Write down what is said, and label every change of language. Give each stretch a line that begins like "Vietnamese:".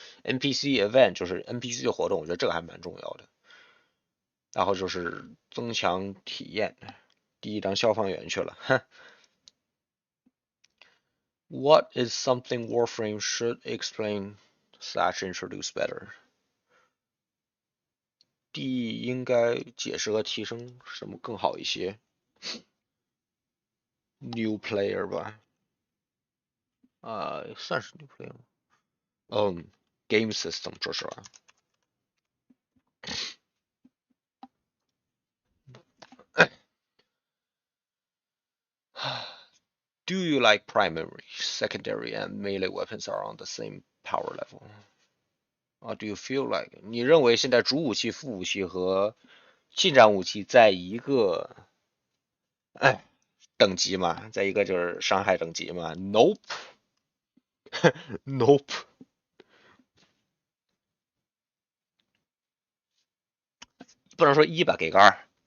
English: NPC event
Chinese: 就是 NPC 的活动，我觉得这个还蛮重要的。然后就是增强体验，第一当消防员去了。
English: What is something Warframe should explain/introduce better？
Chinese: 第一应该解释和提升什么更好一些 ？
English: New player
Chinese: 吧，算是
English: new player
Chinese: 吗？
English: Game system
Chinese: 说实话。
English: Do you like primary, secondary, and melee weapons are on the same power level? Do you feel like
Chinese: 你认为现在主武器、副武器和近战武器在一个等级嘛，在一个就是伤害等级嘛？
English: Nope，Nope
Chinese: 不能说1吧，给个2。